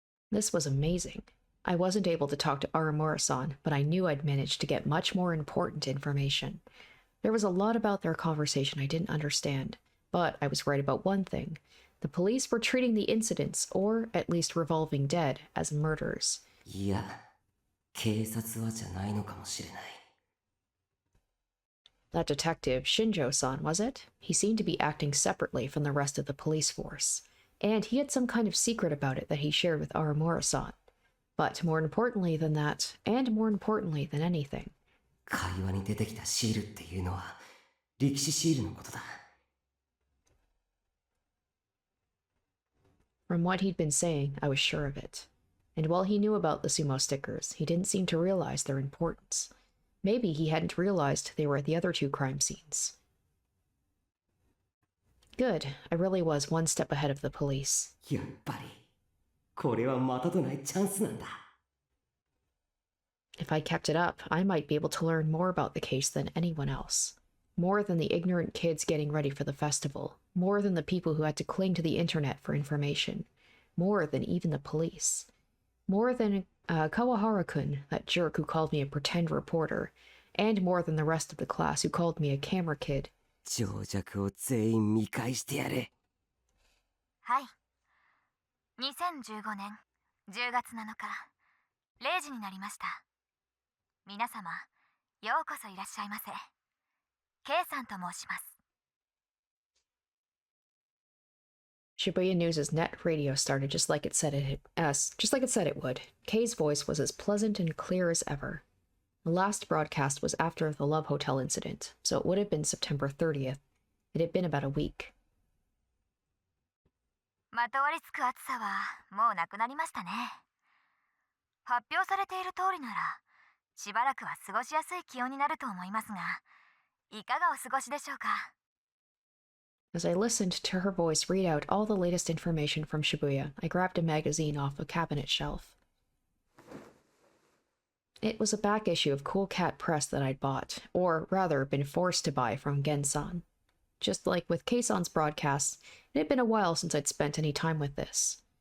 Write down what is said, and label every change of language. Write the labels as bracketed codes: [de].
[en] This was amazing. I wasn't able to talk to Aramura-san, but I knew I'd managed to get much more important information. There was a lot about their conversation I didn't understand, but I was right about one thing. The police were treating the incidents, or at least revolving dead, as murders. [ja] いや、警察はじゃないのかもしれない。 [en] That detective, Shinjo-san, was it? He seemed to be acting separately from the rest of the police force. And he had some kind of secret about it that he shared with Aramura-san. But more importantly than that, and more importantly than anything, [ja] 会話に出てきたシールっていうのは力士シールのことだ。 [en] from what he'd been saying, I was sure of it. And while he knew about the sumo stickers, he didn't seem to realize their importance. Maybe he hadn't realized they were at the other 2 crime scenes. Good. I really was one step ahead of the police. [ja] やっぱり、これはまたとないチャンスなんだ。 [en] If I kept it up, I might be able to learn more about the case than anyone else. More than the ignorant kids getting ready for the festival. More than the people who had to cling to the internet for information. More than even the police. More than Kawahara-kun, that jerk who called me a pretend reporter. And more than the rest of the class who called me a camera kid. [ja] 情弱を全員見返してやれ。はい。 2015年10月7日、0時になりました。皆様、ようこそいらっしゃいませ。 K さんと申します。 [en] Shibuya News' net radio started just like it said it would. Kei's voice was as pleasant and clear as ever. The last broadcast was after the Love Hotel incident, so it would have been September 30th. It had been about a week. [ja] まとわりつく暑さはもうなくなりましたね。発表されている通りならしばらくは過ごしやすい気温になると思いますが、いかがお過ごしでしょうか。 [en] As I listened to her voice read out all the latest information from Shibuya, I grabbed a magazine off a cabinet shelf. It was a back issue of Cool Cat Press that I'd bought, or rather been forced to buy from Gensan. Just like with Keisan's broadcasts, it had been a while since I'd spent any time with this.